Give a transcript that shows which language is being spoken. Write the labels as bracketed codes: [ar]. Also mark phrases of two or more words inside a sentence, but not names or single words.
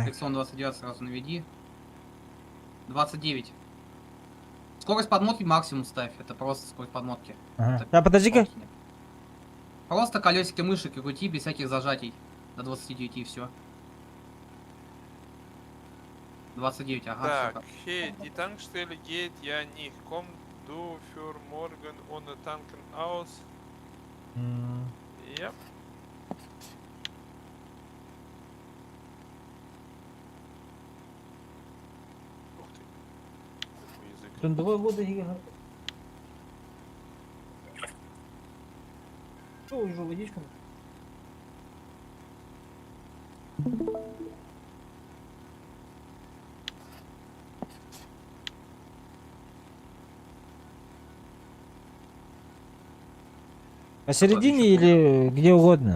[ru] фриксон 29 сразу наведи. 29. Скорость подмотки максимум ставь. Это просто скорость подмотки. Ага. Так, Да, подожди-ка. максимум. Просто колесики мышек и крути без всяких зажатий. До 29 и все. 29, ага. всё Так, хей, [de] die Tankstelle geht ja nicht. Komm du für morgen ohne tanken aus? М, Ja. [ru] Ух ты. Какой язык. Тут двое воды и- Что, уже водичку? Посередине или где угодно?